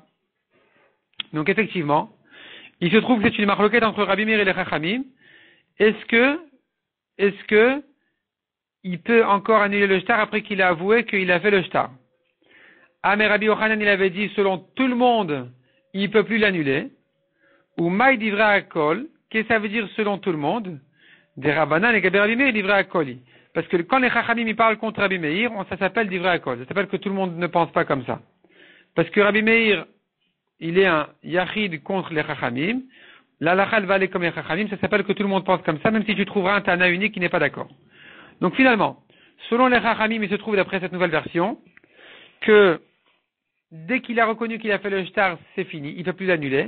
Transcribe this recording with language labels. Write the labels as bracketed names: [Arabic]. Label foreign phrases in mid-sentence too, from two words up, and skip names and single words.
[French] Donc effectivement, il se trouve que c'est une marloquette entre Rabbi Meir et les Chachamim. Est-ce que il peut encore annuler le shtar après qu'il a avoué qu'il a fait le shtar? Ah, mais Rabbi Yochanan, il avait dit, selon tout le monde, il ne peut plus l'annuler. [Hebrew] ומאי דברי הכל, [French] qu'est-ce que ça veut dire selon tout le monde? Des Rabbanan et Rabbi Meir [Hebrew] דברי הכל. [French] Parce que quand les Chachamim ils parlent contre Rabbi Meir, ça s'appelle [Hebrew] דברי הכל. [French] Ça s'appelle que tout le monde ne pense pas comme ça. Parce que Rabbi Meir, il est un yachid contre les Chachamim. L'halakha va aller comme les Chachamim, ça s'appelle que tout le monde pense comme ça, même si tu trouveras un Tana unique qui n'est pas d'accord. Donc finalement, selon les Chachamim, il se trouve d'après cette nouvelle version, que dès qu'il a reconnu qu'il a fait le shtar, c'est fini, il ne peut plus l'annuler.